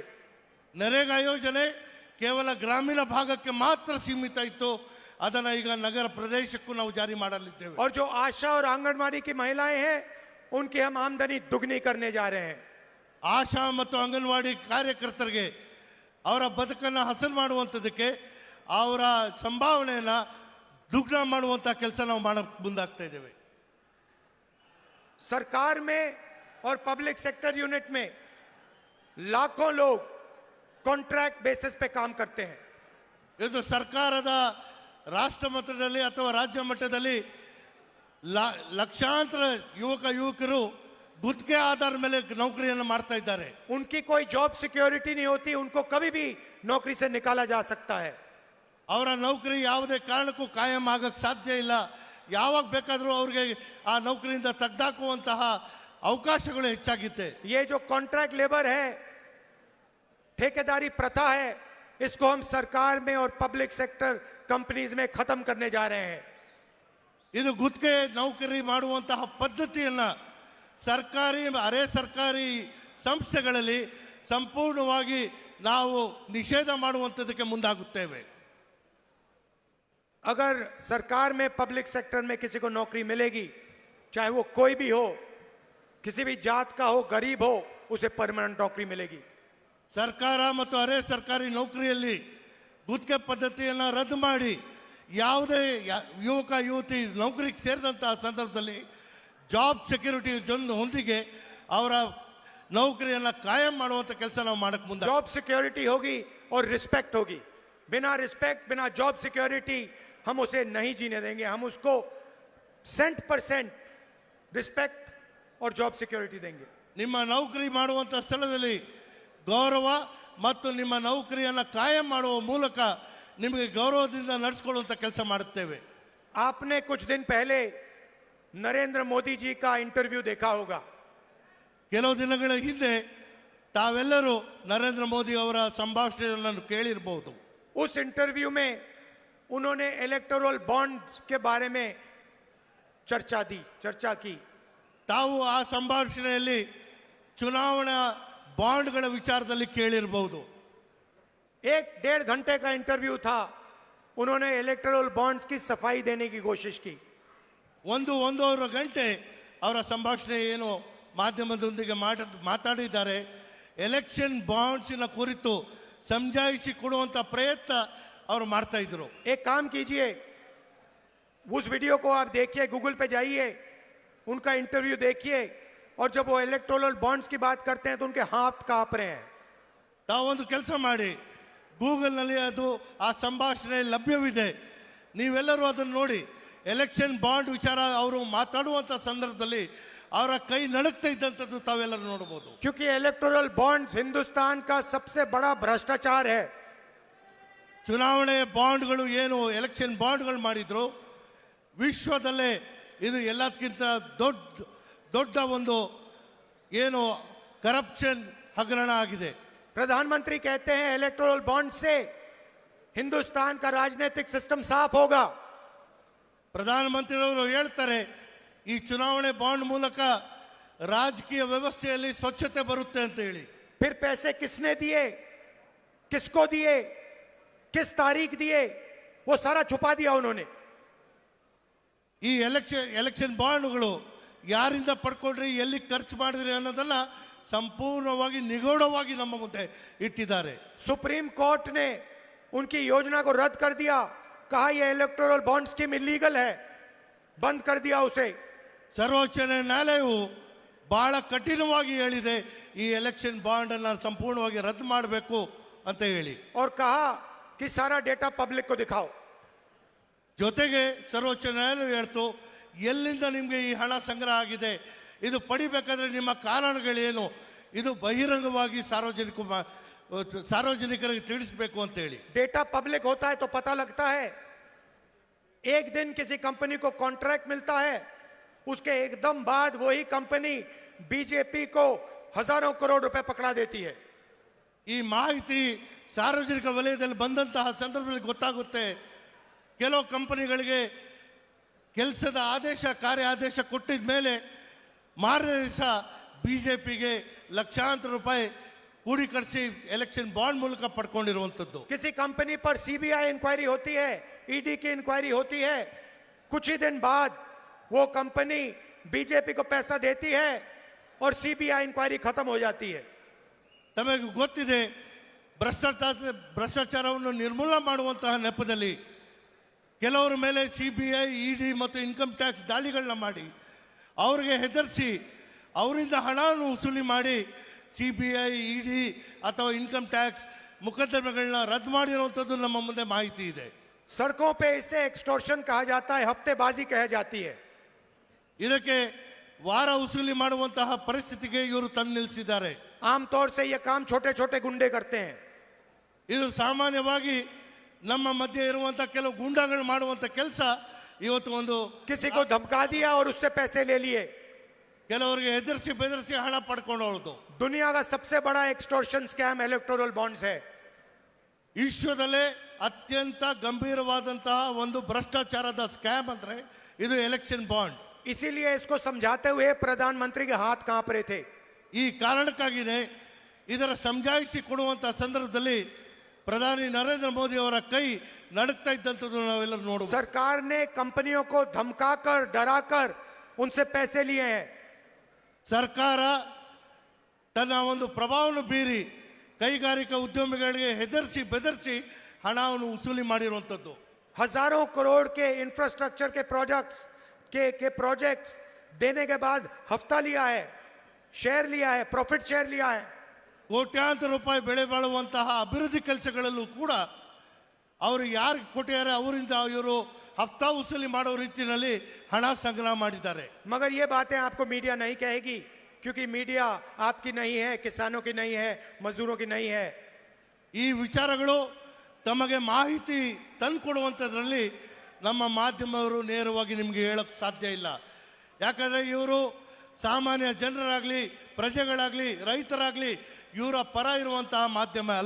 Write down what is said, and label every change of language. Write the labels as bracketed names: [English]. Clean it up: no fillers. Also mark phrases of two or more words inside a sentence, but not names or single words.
[Kannada] ನರೇಗಾ ಯೋಜನೆ ಕೇವಲ ಗ್ರಾಮೀಣ ಭಾಗಕ್ಕೆ ಮಾತ್ರ ಸೀಮಿತ ಇತ್ತು, ಅದನ್ನ ಈಗ ನಗರ ಪ್ರದೇಶಕ್ಕೂ ನಾವು ಜಾರಿ ಮಾಡಲಿದ್ದೇವೆ. [Hindi] और जो आशा और आंगनवाड़ी की महिलाएं हैं उनकी हम आमदनी दुगनी करने जा रहे हैं। [Kannada] ಆಶಾ ಮತ್ತು ಅಂಗನವಾಡಿ ಕಾರ್ಯಕರ್ತರಿಗೆ ಅವರ ಬದುಕನ್ನು ಹಸನು ಮಾಡುವಂಥದ್ದಕ್ಕೆ ಅವರ ಸಂಭಾವನೆಯನ್ನ ದುಗ್ನ ಮಾಡುವಂಥ ಕೆಲಸ ನಾವು ಮಾಡಕ್ಕೆ ಮುಂದಾಗ್ತಾ ಇದ್ದೇವೆ. [Hindi] सरकार में और [English] public sector unit [Hindi] में लाखों लोग [English] contract basis [Hindi] पे काम करते हैं। [Kannada] ಇದು ಸರ್ಕಾರದ ರಾಷ್ಟ್ರ ಮಟ್ಟದಲ್ಲಿ ಅಥವಾ ರಾಜ್ಯ ಮಟ್ಟದಲ್ಲಿ ಲಕ್ಷಾಂತರ ಯುವಕರು ಗುತ್ತಿಗೆ ಆಧಾರ ಮೇಲೆ ನೌಕರಿಯನ್ನು ಮಾಡ್ತಾ ಇದ್ದಾರೆ. [Hindi] उनकी कोई [English] job security [Hindi] नहीं होती, उनको कभी भी नौकरी से निकाला जा सकता है। [Kannada] ಅವರ ನೌಕರಿ ಯಾವುದೇ ಕಾರಣಕ್ಕೂ ಕಾಯಂ ಆಗಕ್ಕೆ ಸಾಧ್ಯ ಇಲ್ಲ. ಯಾವಾಗ ಬೇಕಾದರೂ ಅವ್ರಿಗೆ ಆ ನೌಕರಿಯಿಂದ ತೆಗೆದಾಕುವಂತಹ ಅವಕಾಶಗಳು ಹೆಚ್ಚಾಗಿದೆ. [Hindi] ये जो [English] contract labour [Hindi] है, ठेकेदारी प्रथा है, इसको हम सरकार में और [English] public sector companies [Hindi] में खत्म करने जा रहे हैं। [Kannada] ಇದು ಗುತ್ತಿಗೆ ನೌಕರಿ ಮಾಡುವಂತಹ ಪದ್ಧತಿಯನ್ನ ಸರ್ಕಾರಿ ಅರೆ ಸರ್ಕಾರಿ ಸಂಸ್ಥೆಗಳಲ್ಲಿ ಸಂಪೂರ್ಣವಾಗಿ ನಾವು ನಿಷೇಧ ಮಾಡುವಂಥದ್ದಕ್ಕೆ ಮುಂದಾಗುತ್ತೇವೆ. [Hindi] अगर सरकार में [English] public sector [Hindi] में किसी को नौकरी मिलेगी, चाहे वो कोई भी हो, किसी भी जात का हो, गरीब हो, उसे परमानेंट नौकरी मिलेगी। [Kannada] ಸರ್ಕಾರ ಮತ್ತು ಅರೆ ಸರ್ಕಾರಿ ನೌಕರಿಯಲ್ಲಿ ಗುತ್ತಿಗೆ ಪದ್ಧತಿಯನ್ನು ರದ್ದು ಮಾಡಿ ಯಾವುದೇ ಯುವತಿ ನೌಕರಿಗೆ ಸೇರಿದಂತಹ ಸಂದರ್ಭದಲ್ಲಿ [English] job security [Kannada] ಹೊಂದಿಗೆ ಅವರ ನೌಕರಿಯನ್ನು ಕಾಯಂ ಮಾಡುವಂಥ ಕೆಲಸ ನಾವು ಮಾಡಕ್ಕೆ ಮುಂದೆ. [English] job security [Hindi] होगी और रिस्पेक्ट होगी। बिना रिस्पेक्ट, बिना [English] job security [Hindi] हम उसे नहीं जीने देंगे। हम उसको 100% रिस्पेक्ट और [English] job security [Hindi] देंगे। [Kannada] ನಿಮ್ಮ ನೌಕರಿ ಮಾಡುವಂಥ ಸ್ಥಳದಲ್ಲಿ ಗೌರವ ಮತ್ತು ನಿಮ್ಮ ನೌಕರಿಯನ್ನು ಕಾಯಂ ಮಾಡುವ ಮೂಲಕ ನಿಮಗೆ ಗೌರವದಿಂದ ನಡೆಸಿಕೊಳ್ಳುವಂಥ ಕೆಲಸ ಮಾಡುತ್ತೇವೆ. [Hindi] आपने कुछ दिन पहले नरेंद्र मोदी जी का इंटरव्यू देखा होगा। [Kannada] ಕೆಲವು ದಿನಗಳ ಹಿಂದೆ ತಾವೆಲ್ಲರೂ ನರೇಂದ್ರ ಮೋದಿ ಅವರ ಸಂಭಾಷಣೆಯನ್ನು ಕೇಳಿರಬಹುದು. [Hindi] उस इंटरव्यू में उन्होंने [English] electoral bonds [Hindi] के बारे में चर्चा की। [Kannada] ತಾವು ಆ ಸಂಭಾಷಣೆಯಲ್ಲಿ ಚುನಾವಣಾ ಬಾಂಡ್ಗಳ ವಿಚಾರದಲ್ಲಿ ಕೇಳಿರಬಹುದು. [Hindi] 1-1.5 घंटे का इंटरव्यू था। उन्होंने [English] electoral bonds [Hindi] की सफाई देने की कोशिश की। [Kannada] 1-1.5 ಗಂಟೆ ಅವರ ಸಂಭಾಷಣೆ ಏನು ಮಾಧ್ಯಮದೊಂದಿಗೆ ಮಾತಾಡಿದ್ದಾರೆ. [English] election bonds [Kannada] ಕುರಿತು ಸಮಜಾಯಿಸಿ ಕೊಡುವಂತ ಪ್ರಯತ್ನ ಅವರು ಮಾಡ್ತಾ ಇದ್ರು. [Hindi] एक काम कीजिए, उस वीडियो को आप देखिए, गूगल पे जाइए, उनका इंटरव्यू देखिए, और जब वो [English] electoral bonds [Hindi] की बात करते हैं तो उनके हाथ कांप रहे हैं। [Kannada] ತಾವೊಂದು ಕೆಲಸ ಮಾಡಿ, ಗೂಗಲ್ನಲ್ಲಿ ಅದು ಆ ಸಂಭಾಷಣೆ ಲಭ್ಯವಿದೆ, ನೀವೆಲ್ಲರೂ ಅದನ್ನು ನೋಡಿ. [English] election bond [Kannada] ವಿಚಾರ ಅವರು ಮಾತಾಡುವಂತ ಸಂದರ್ಭದಲ್ಲಿ ಅವರ ಕೈ ನಡುಕ್ತಾ ಇದ್ದಂಥದ್ದು ತಾವೆಲ್ಲರೂ ನೋಡಬಹುದು. [Hindi] क्योंकि [English] electoral bonds [Hindi] हिंदुस्तान का सबसे बड़ा भ्रष्टाचार है। [Kannada] ಚುನಾವಣೆ ಬಾಂಡ್ಗಳು ಏನು [English] election bonds [Kannada] ಮಾಡಿದ್ರು, ವಿಶ್ವದಲ್ಲೇ ಇದು ಎಲ್ಲದಕ್ಕಿಂತ ದೊಡ್ಡ ಒಂದು ಏನು ಕರಪ್ಷನ್ ಹಗರಣ ಆಗಿದೆ. [Hindi] प्रधानमंत्री कहते हैं [English] electoral bond [Hindi] से हिंदुस्तान का राजनीतिक सिस्टम साफ होगा। [Kannada] ಪ್ರಧಾನಮಂತ್ರಿಯವರು ಹೇಳ್ತಾರೆ ಈ ಚುನಾವಣೆ ಬಾಂಡ್ ಮೂಲಕ ರಾಜಕೀಯ ವ್ಯವಸ್ಥೆಯಲ್ಲಿ ಸ್ವಚ್ಛತೆ ಬರುತ್ತೆ ಅಂತ ಹೇಳಿ. [Hindi] फिर पैसे किसने दिए, किसको दिए, किस तारीख दिए, वो सारा छुपा दिया उन्होंने। [Kannada] ಈ [English] election bonds [Kannada] ಯಾರಿಂದ ಪಡ್ಕೊಂಡ್ರಿ, ಎಲ್ಲಿ ಖರ್ಚು ಮಾಡಿದ್ರಿ ಅನ್ನೋದನ್ನ ಸಂಪೂರ್ಣವಾಗಿ ನಿಗೂಢವಾಗಿ ನಮ್ಮ ಮುಂದೆ ಇಟ್ಟಿದ್ದಾರೆ. [Hindi] सुप्रीम कोर्ट ने उनकी योजना को रद्द कर दिया, कहा यह [English] electoral bond scheme illegal [Hindi] है, बंद कर दिया उसे। [Kannada] ಸರ್ವೋಚ್ಚ ನ್ಯಾಯಾಲಯವು ಬಹಳ ಕಠಿಣವಾಗಿ ಹೇಳಿದೆ ಈ [English] election bond [Kannada] ಅನ್ನ ಸಂಪೂರ್ಣವಾಗಿ ರದ್ದು ಮಾಡಬೇಕು ಅಂತ ಹೇಳಿ. [Hindi] और कहा कि सारा [English] data public [Hindi] को दिखाओ। [Kannada] ಜೊತೆಗೆ ಸರ್ವೋಚ್ಚ ನ್ಯಾಯಾಲಯ ಹೇಳ್ತು, ಎಲ್ಲಿಂದ ನಿಮಗೆ ಈ ಹಣ ಸಂಗ್ರಹ ಆಗಿದೆ, ಇದು ಪಡಿಬೇಕಾದ್ರೆ ನಿಮ್ಮ ಕಾರಣಗಳೇನು, ಇದು ಬಹಿರಂಗವಾಗಿ ಸಾರ್ವಜನಿಕರಿಗೆ ತಿಳಿಸಬೇಕು ಅಂತ ಹೇಳಿ. [English] data public [Hindi] होता है तो पता लगता है। एक दिन किसी कंपनी को कॉन्ट्रैक्ट मिलता है, उसके एकदम बाद वही कंपनी बीजेपी को हजारों करोड़ रुपए पकड़ा देती है। [Kannada] ಈ ಮಾಹಿತಿ ಸಾರ್ವಜನಿಕ ವಲಯದಲ್ಲಿ ಬಂದಂತಹ ಸಂದರ್ಭದಲ್ಲಿ ಗೊತ್ತಾಗುತ್ತೆ. ಕೆಲವು ಕಂಪನಿಗಳಿಗೆ ಕೆಲಸದ ಆದೇಶ, ಕಾರ್ಯ ಆದೇಶ ಕೊಟ್ಟಿದ ಮೇಲೆ ಮಾರನೇ ದಿವಸ ಬಿಜೆಪಿಗೆ ಲಕ್ಷಾಂತರ ರೂಪಾಯಿ ಹೂಡಿಕರಿಸಿ [English] election bond [Kannada] ಮೂಲಕ ಪಡ್ಕೊಂಡಿರುವಂತದ್ದು. [Hindi] किसी कंपनी पर [English] CBI inquiry [Hindi] होती है, ईडी की इंक्वायरी होती है, कुछ ही दिन बाद वो कंपनी बीजेपी को पैसा देती है और [English] CBI inquiry [Hindi] खत्म हो जाती है। [Kannada] ತಮಗೆ ಗೊತ್ತಿದೆ, ಭ್ರಷ್ಟಾಚಾರವನ್ನು ನಿರ್ಮೂಲನೆ ಮಾಡುವಂತಹ ನೆಪದಲ್ಲಿ ಕೆಲವರ ಮೇಲೆ ಸಿಬಿಐ, ಇಡಿ ಮತ್ತು [English] income tax [Kannada] ದಾಳಿಗಳನ್ನ ಮಾಡಿ ಅವರಿಗೆ ಹೆದರಿಸಿ ಅವರಿಂದ ಹಣವನ್ನು ವಸೂಲಿ ಮಾಡಿ ಸಿಬಿಐ, ಇಡಿ ಅಥವಾ [English] income tax [Kannada] ಮುಕದ್ದಮೆಗಳನ್ನ ರದ್ದು ಮಾಡಿರುವಂಥದ್ದು ನಮ್ಮ ಮುಂದೆ ಮಾಹಿತಿ ಇದೆ. [Hindi] सड़कों पे इसे एक्सटॉर्शन कहा जाता है, हफ्तेबाजी कह जाती है। [Kannada] ಇದಕ್ಕೆ ವಾರ ವಸೂಲಿ ಮಾಡುವಂತಹ ಪರಿಸ್ಥಿತಿಗೆ ಇವರು ತಂದು ನಿಲ್ಲಿಸಿದ್ದಾರೆ. [Hindi] आमतौर से ये काम छोटे छोटे गुंडे करते हैं। [Kannada] ಇದು ಸಾಮಾನ್ಯವಾಗಿ ನಮ್ಮ ಮಧ್ಯೆ ಇರುವಂತಹ ಕೆಲವು ಗೂಂಡಾಗಳು ಮಾಡುವಂತ ಕೆಲಸ. ಇವತ್ತು ಒಂದು [Hindi] किसी को धमका दिया और उससे पैसे ले लिए। [Kannada] ಕೆಲವರಿಗೆ ಹೆದರಿಸಿ ಬೆದರಿಸಿ ಹಣ ಪಡ್ಕೊಳ್ಳೋದು. [Hindi] दुनिया का सबसे बड़ा [English] extortion scam electoral bonds [Hindi] है। [Kannada] ವಿಶ್ವದಲ್ಲೇ ಅತ್ಯಂತ ಗಂಭೀರವಾದಂತಹ ಒಂದು ಭ್ರಷ್ಟಾಚಾರದ ಸ್ಕ್ಯಾಮ್ ಅಂದ್ರೆ ಇದು [English] election bond. [Hindi] इसीलिए इसको समझाते हुए प्रधानमंत्री के हाथ कांप रहे थे। [Kannada] ಈ ಕಾರಣಕ್ಕಾಗಿದೆ ಇದರ ಸಮಜಾಯಿಸಿ ಕೊಡುವಂತಹ ಸಂದರ್ಭದಲ್ಲಿ ಪ್ರಧಾನಿ ನರೇಂದ್ರ ಮೋದಿ ಅವರ ಕೈ ನಡುಕ್ತಾ ಇದ್ದಂಥದ್ದು ನಾವೆಲ್ಲರೂ ನೋಡಬಹುದು. [Hindi] सरकार ने कंपनियों को धमकाकर, डराकर उनसे पैसे लिए हैं। [Kannada] ಸರ್ಕಾರ ತನ್ನ ಒಂದು ಪ್ರಭಾವವನ್ನು ಬೀರಿ ಕೈಗಾರಿಕಾ ಉದ್ಯಮಿಗಳಿಗೆ ಹೆದರಿಸಿ ಬೆದರಿಸಿ ಹಣವನ್ನು ವಸೂಲಿ ಮಾಡಿರುವಂಥದ್ದು. [Hindi] हजारों करोड़ के इंफ्रास्ट्रक्चर के प्रोजेक्ट्स देने के बाद हफ्ता लिया है, शेयर लिया है, [English] profit share [Hindi] लिया है। [Kannada] ಕೋಟ್ಯಾಂತರ ರೂಪಾಯಿ ಬೆಳೆ ಬಾಳುವಂತಹ ಅಭಿವೃದ್ಧಿ ಕೆಲಸಗಳಲ್ಲೂ ಕೂಡ ಅವರು ಯಾರು ಕೊಟ್ಟಿದ್ದಾರೆ ಅವರಿಂದ ಇವರು ಹಫ್ತಾ ವಸೂಲಿ ಮಾಡೋ ರೀತಿಯಲ್ಲಿ ಹಣ ಸಂಗ್ರಹ ಮಾಡಿದ್ದಾರೆ. [Hindi] मगर ये बातें आपको मीडिया नहीं कहेगी, क्योंकि मीडिया आपकी नहीं है, किसानों की नहीं है, मजदूरों की नहीं है। [Kannada] ಈ ವಿಚಾರಗಳು ತಮಗೆ ಮಾಹಿತಿ ತಂದುಕೊಡುವಂಥದ್ರಲ್ಲಿ ನಮ್ಮ ಮಾಧ್ಯಮವರು ನೇರವಾಗಿ ನಿಮಗೆ ಹೇಳಕ್ ಸಾಧ್ಯ ಇಲ್ಲ. ಯಾಕಂದ್ರೆ ಇವರು ಸಾಮಾನ್ಯ ಜನರಾಗ್ಲಿ, ಪ್ರಜೆಗಳಾಗ್ಲಿ, ರೈತರಾಗ್ಲಿ ಇವರ ಪರ ಇರುವಂತಹ ಮಾಧ್ಯಮ ಅಲ್ಲ.